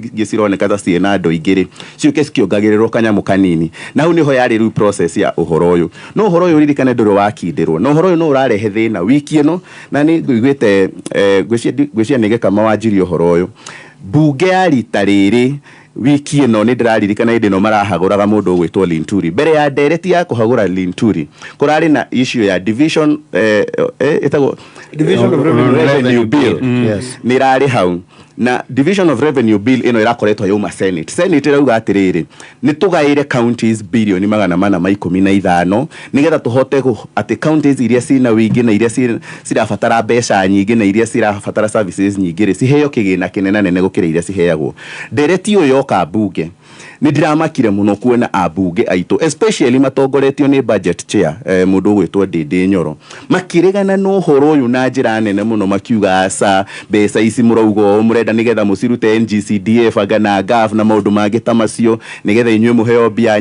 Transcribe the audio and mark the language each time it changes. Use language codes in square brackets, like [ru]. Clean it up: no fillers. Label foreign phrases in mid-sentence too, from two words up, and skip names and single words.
[ki] gicironeka ta ciena ando igiri ciuke cikiongagirirwo kanyamu kanini na hu niho yari ru process ya uhoro uyu no uhoro uyu ririkane ndoro wakindirwo no uhoro uyu no urarehe thina wiki ino na ni ngwigwite gwiciria nige kama wanjirie uhoro uyu bunge ya rita riri wiki ino ni ndiraririkana indi no marahaguraga mundu gwitwo Linturi mbere ya ndereti ya kuhagura Linturi kurari na issue ya division etago [en] division of revenue bill [ki] yes ni rari hau na [en] division of revenue bill [ki] ino irakoretwo yuma Senate irauga atiriri ni tugaire counties bilioni 415 nigetha tuhote ati counties iria cina wingi na iria cirabatara mbeca nyingi na iria cirabatara services nyingi ciheo kigina kinene nene gukira iria ciheagwo ndereti uyo yoka bunge ni ndiramakire muno kuona abunge aito especially matongoretio ni [en] budget chair [ki] mundu gwitwo Ndindi Nyoro makiregana no horo uyu na njira nene muno makiuga asa mbeca ici muraugo murenda nigetha mucirute NGCDF agana gaf na maundu mangi tamacio nigetha inywe muheo bia